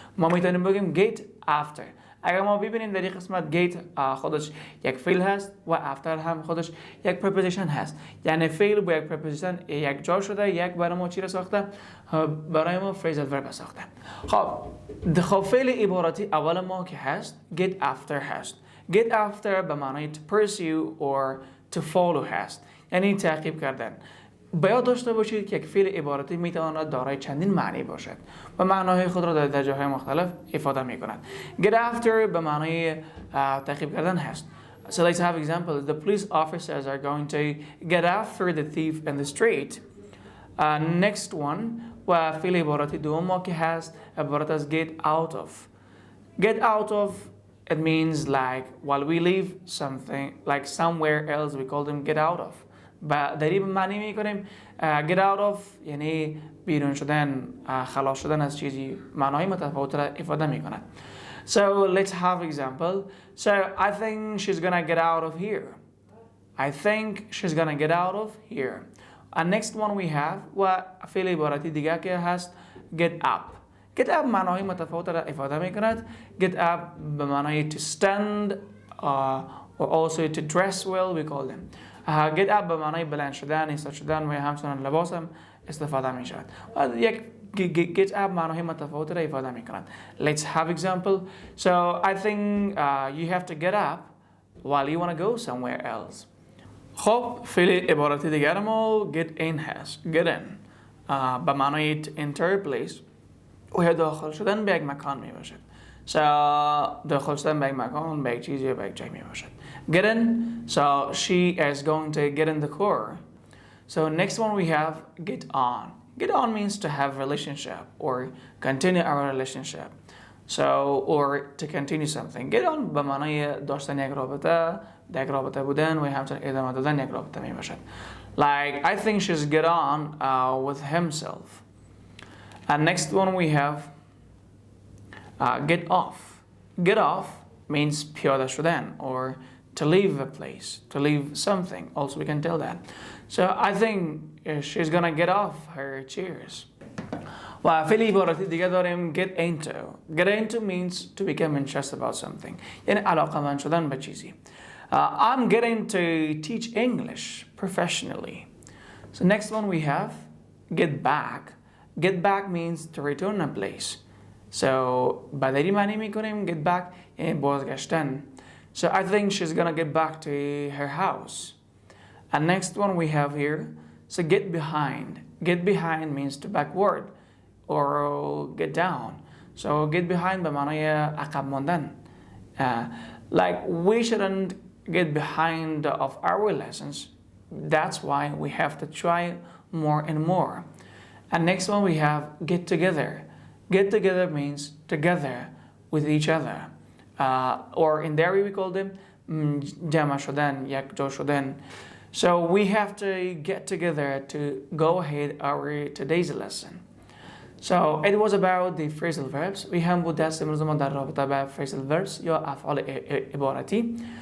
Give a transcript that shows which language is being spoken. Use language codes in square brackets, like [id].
[fa] ما میتونیم بگیم گیت after. اگر ما ببینیم در این قسمت گیت خودش یک فعل هست و افتر هم خودش یک preposition هست، یعنی فعل با یک preposition یک جا شده، یک برای ما چی را ساخته؟ برای ما phrasal verb ساخته. خب فعل عبارتی اول ما که هست get after هست. get after به معنای to pursue or to follow هست، یعنی تعقیب کردن. باید داشته باشید که یک فعل عبارتی میتواند دارای چندین معنی باشد و معناهای خود را در جاهای مختلف افاده می کند. Get after به معنای تعقیب کردن هست. [en] So let's have examples. The police officers are going to get after the thief in the street. [fa] Next one و فعل عبارتی دوم ما که هست عبارت از get out of. [en] Get out of it means like while we leave something like somewhere else we call them get out of. [fa] با دریب معنی میکنیم get out of یعنی بیرون شدن، خلاص شدن از چیزی، معنای متفاوت را افاده میکند. [en] So let's have example. So I think she's gonna get out of here. I think she's gonna get out of here. [fa] And next one we have و فعل عبارتی دیگه که هست get up. Get up معنای متفاوت را افاده میکند. [en] Get up به معنای to stand or also to dress well we call them. [fa] get up به معنای بلند شدن، ایستاد شدن و همچنان لباس هم استفاده می شود. یک get up معنای متفاوت را افاده می کند. [en] Let's have example. So I think you have to get up while you want to go somewhere else. [fa] خب فعل عبارتی دیگر ما get in هست. get in به معنای to enter place و داخل شدن به یک مکان می باشد. So داخل شدن به یک مکان، به یک چیز یا به یک جای می باشد. [en] Get in. So she is going to get in the car. So next one we have get on. Get on means to have relationship or continue our relationship. So or to continue something. [fa] Get on به معنای داشتن یک رابطه، یک رابطه بودن و همچنین ادامه دادن یک رابطه می باشد. [en] Like I think she's get on with himself. And next one we have get off. Get off means پیاده شدن or to leave a place, to leave something. Also we can tell that. So I think she's gonna get off her chairs. [fa] و فعل عبارتی دیگه داریم get into. [en] Get into means to become interested about something. [fa] یعنی علاقه‌مند شدن به چیزی. [en] I'm getting to teach English professionally. So next one we have get back. Get back means to return a place. [fa] So بدری معنی میکنیم get back یعنی بازگشتن. [en] So I think she's gonna get back to her house. And next one we have here, so get behind. Get behind means to backward or get down. So get behind به معنای عقب ماندن. Like we shouldn't get behind of our lessons. That's why we have to try more and more. And next one we have get together. Get together means together with each other. Or in Dari we call them جمع شدن, یک جا شدن. So we have to get together to go ahead our today's lesson. So it was about the phrasal verbs. [fa] We هم بود درس امروز ما در رابطه با phrasal verbs یا افعال عبارتی.